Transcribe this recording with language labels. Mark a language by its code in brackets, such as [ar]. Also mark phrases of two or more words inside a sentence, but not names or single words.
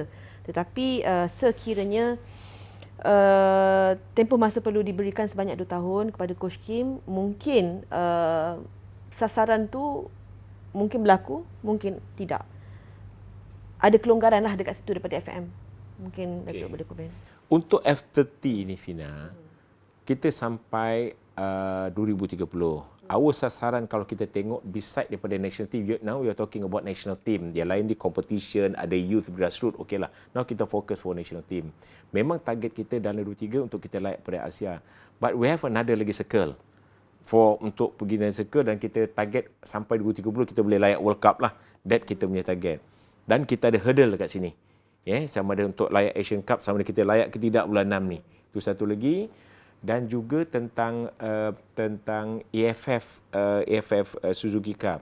[ms] Tetapi sekiranya tempoh masa perlu diberikan sebanyak 2 tahun kepada Coach Kim, mungkin sasaran tu mungkin berlaku, mungkin tidak. Ada kelonggaran lah dekat situ daripada FAM. Mungkin Datuk boleh komen. Untuk F30 ni Fina, kita sampai 2030. [en] Our [ms] sasaran kalau kita tengok [en] beside daripada national team, now we are talking about national team. [ms] Dia lain di competition, ada [en] youth grassroots, [ms] okey lah. [en] Now [ms] kita fokus [en] for national team. [ms] Memang target kita dalam 23 untuk kita layak pada Asia. [en] But we have another [ms] lagi circle untuk pergi dalam circle, dan kita target sampai 2030 kita boleh layak World Cup lah. That kita punya target. Dan kita ada hurdle dekat sini. Sama ada untuk layak Asian Cup, sama ada kita layak ke tidak bulan 6 ni. Itu satu lagi. Dan juga tentang AFF Suzuki Cup.